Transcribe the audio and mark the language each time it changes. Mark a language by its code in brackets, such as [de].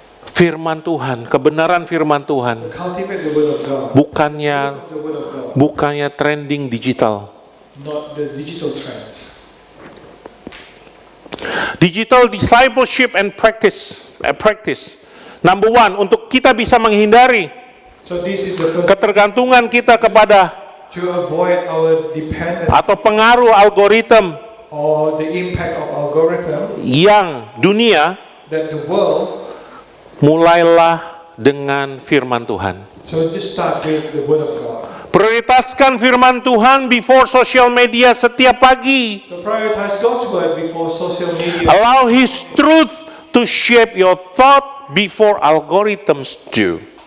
[id] firman Tuhan, kebenaran firman Tuhan, [en] cultivate the word of God, [id] bukannya [en] the word of God, [id] bukannya trending digital. [en] not the digital trends. Digital discipleship and practice. Number one, [id] untuk kita bisa menghindari [en] So this is the first [id] ketergantungan kita kepada [en] to avoid our dependence [id] atau pengaruh algoritma [en] or the impact of algorithm [id] yang dunia, [en] that the world. [id] mulailah dengan firman Tuhan. [en] So just start with the word of God. [id] Prioritaskan firman Tuhan [en] before social media [id] setiap pagi. [en] So prioritize God's word before social media. Allow His truth to shape your thought before algorithms do.